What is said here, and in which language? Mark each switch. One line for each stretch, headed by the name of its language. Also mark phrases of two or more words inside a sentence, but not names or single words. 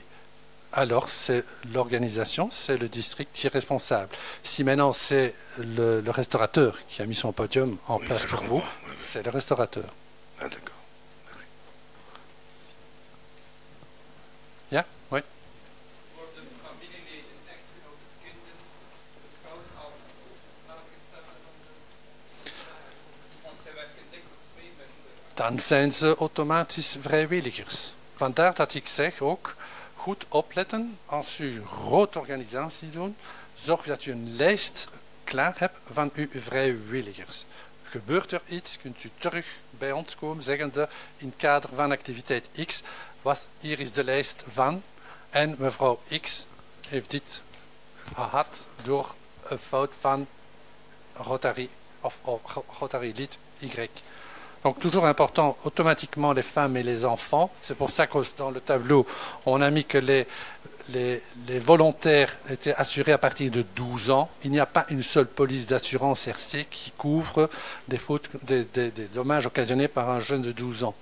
French: Alors, c'est l'organisation, c'est le district qui est responsable. Si maintenant c'est le restaurateur qui a mis son podium en place pour vous, c'est le restaurateur. Ah, d'accord. Merci.
Dutch: Ja, oui. Dan zijn ze automatisch vrijwilligers. Vandaar dat ik zeg ook, goed opletten als u een grote organisatie doet, zorg dat u een lijst klaar hebt van uw vrijwilligers. Gebeurt er iets, kunt u terug bij ons komen, zeggende in het kader van activiteit X, hier is de lijst van, en mevrouw X heeft dit gehad door een fout van Rotary of Rotary lid Y.
French: Donc toujours important, automatiquement les femmes et les enfants. C'est pour ça que dans le tableau, on a mis que les volontaires étaient assurés à partir de 12 ans. Il n'y a pas une seule police d'assurance RC qui couvre des fautes, des dommages occasionnés par un jeune de 12 ans.